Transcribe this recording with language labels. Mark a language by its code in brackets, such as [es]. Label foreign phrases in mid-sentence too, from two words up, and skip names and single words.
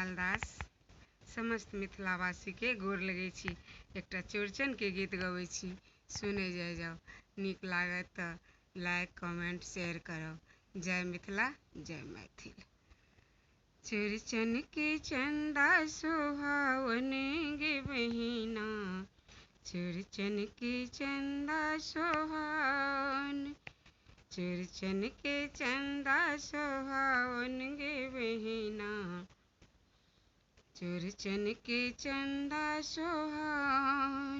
[mai] दास समस्त मिथिलावासी के गोर लगै छी। एकटा चौड़चन के गीत गबै छी, सुनै जाओ। नीक लागत तऽ लाइक कमेंट शेयर करब। जय मिथिला, जय मैथिल। चौड़चन के चंदा सोहावन गे बहिना, चौड़चन के चंदा सोहावन, चौड़चन के चंदा सोहावन गे बहिना, चौड़चन के चंदा सोहावन।